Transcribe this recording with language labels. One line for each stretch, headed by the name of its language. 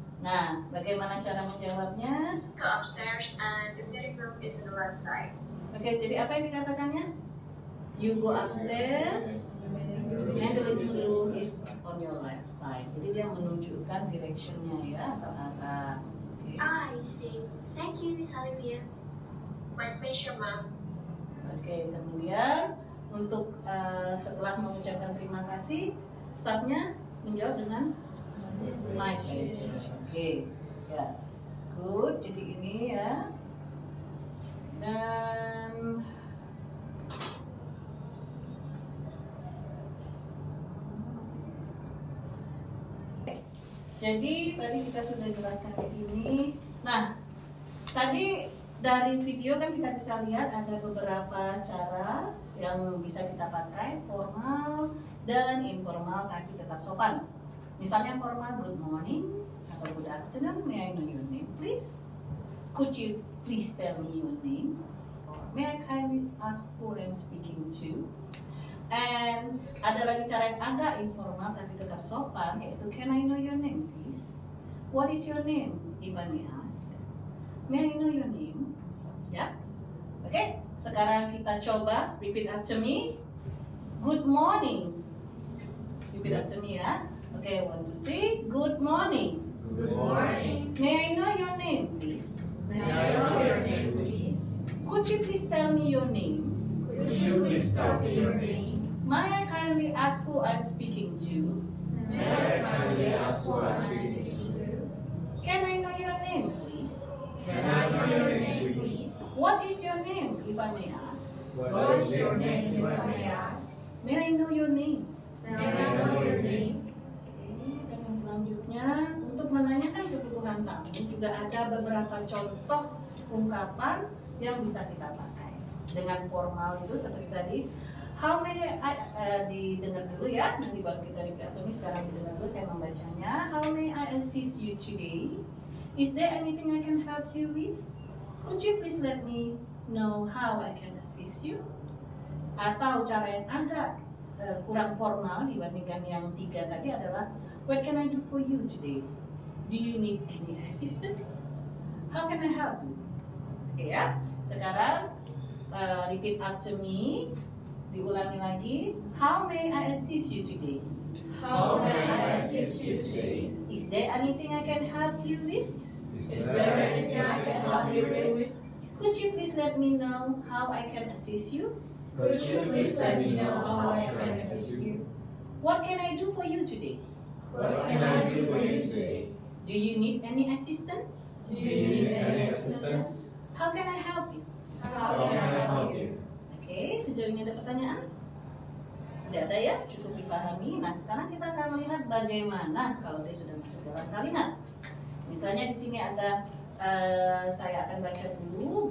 Indonesian: Nah, bagaimana cara menjawabnya?
English: Go upstairs and the meeting room is on the left side.
Indonesian: Oke, jadi apa yang dikatakannya?
English: You go upstairs and the living room is on your left side.
Indonesian: Jadi dia menunjukkan directionnya ya, atau arah. Oke.
English: I see. Thank you, Miss Olivia. My pleasure, ma'am.
Indonesian: Oke, kemudian untuk setelah mengucapkan terima kasih, stafnya menjawab dengan
English: my pleasure.
Indonesian: Oke, ya, good. Jadi ini ya, dan jadi tadi kita sudah jelaskan di sini. Nah, tadi dari video kan kita bisa lihat ada beberapa cara yang bisa kita pakai, formal dan informal tapi tetap sopan. Misalnya formal,
English: good morning
Indonesian: atau
English: good afternoon, may I know your name please? Could you please tell me your name? Or may I kindly ask who I'm speaking to?
Indonesian: And ada lagi cara yang agak informal tapi tetap sopan, yaitu
English: can I know your name please? What is your name if I may ask? May I know your name?
Indonesian: Ya, oke. Sekarang kita coba
English: repeat after me. Good morning. Repeat after me ya. Oke, 1, 2, 3. Good morning. Good morning. May I know your name please? May I know your name, please? Could you please tell me your name? Could you please tell me your name? May I kindly ask who I'm speaking to? May I kindly ask who I'm speaking to? Can I know your name, please? Can I know your name, please? What is your name, if I may ask? What is your name, if I may ask? May I know your name? May I know your name?
Indonesian: Oke, dan yang selanjutnya untuk menanyakan kebutuhan tamu juga ada beberapa contoh ungkapan yang bisa kita pakai dengan formal itu seperti tadi.
English: How may I
Indonesian: didengar dulu ya, nanti baru kita repeat. Atau ini sekarang didengar dulu, saya membacanya.
English: How may I assist you today? Is there anything I can help you with? Could you please let me know how I can assist you?
Indonesian: Atau cara yang agak kurang formal dibandingkan yang tiga tadi adalah
English: what can I do for you today? Do you need any assistance? How can I help you?
Indonesian: Oke ya, sekarang
English: repeat after me.
Indonesian: Diulangi lagi.
English: How may I assist you today? How may I assist you today? Is there anything I can help you with? Is there anything I can help you with? Could you please let me know how I can assist you? Could you please let me know how I can assist you? What can I do for you today? What can I do for you today? Do you need any assistance? Do you need any assistance? How can I help you? How can I help you?
Indonesian: Oke, sejauh ini ada pertanyaan? Tidak ada ya, cukup dipahami. Nah, sekarang kita akan melihat bagaimana kalau dia sudah masuk dalam kalimat. Misalnya di sini ada, saya akan baca dulu.